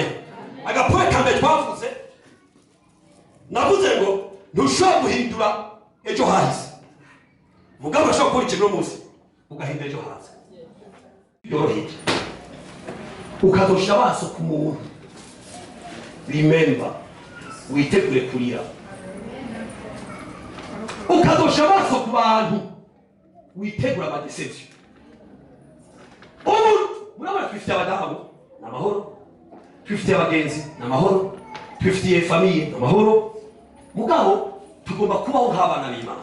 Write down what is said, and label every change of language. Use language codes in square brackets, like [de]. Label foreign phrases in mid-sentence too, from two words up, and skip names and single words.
[rn] Agapoe kambe twavuze navuze ngo ntushobora guhindura ejo hahise mugabo ushobora gukora ikintu munsi ugahindura ejo haza yoroheje ukazosha amaso ku muntu. Remember witegure kurira. Ukazosha amaso ku bantu witegura amadeception. Murabona twifite abadamu n'amahoro, twifite abagenzi n'amahoro, twifite famille n'amahoro, mugabo tugomba kubaho nk'abana b'Imana.